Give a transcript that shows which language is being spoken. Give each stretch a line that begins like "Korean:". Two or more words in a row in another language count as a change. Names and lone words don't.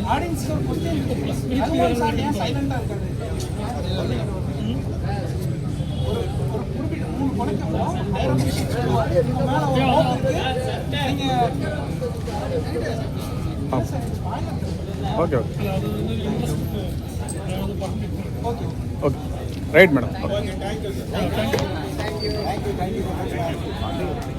English: audience question
Tamil: சார் ஏன் சைலண்டாக இருக்காரு? ஒரு குறிப்பிட்ட 3 படத்துக்கும் மேலே நீங்கள்
English: okay okay
Malayalam: അല്ല അത് ഇൻട്രസ്റ്റ് അത് പറഞ്ഞിട്ട്
English: okay right madam thank you